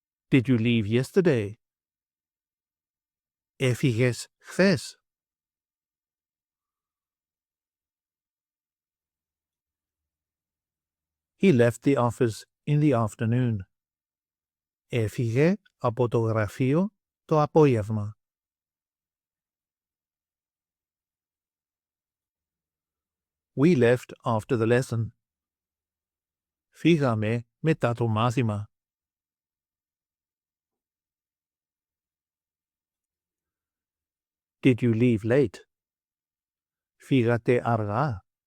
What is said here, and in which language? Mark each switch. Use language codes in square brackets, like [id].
[en] Did you leave yesterday? [el] Έφυγες χθες? [en] He left the office in the afternoon. [el] Έφυγε από το γραφείο το απόγευμα. [en] We left after the lesson. [el] Φύγαμε μετά το μάθημα. [en] Did you leave late? [el] Φύγατε αργά.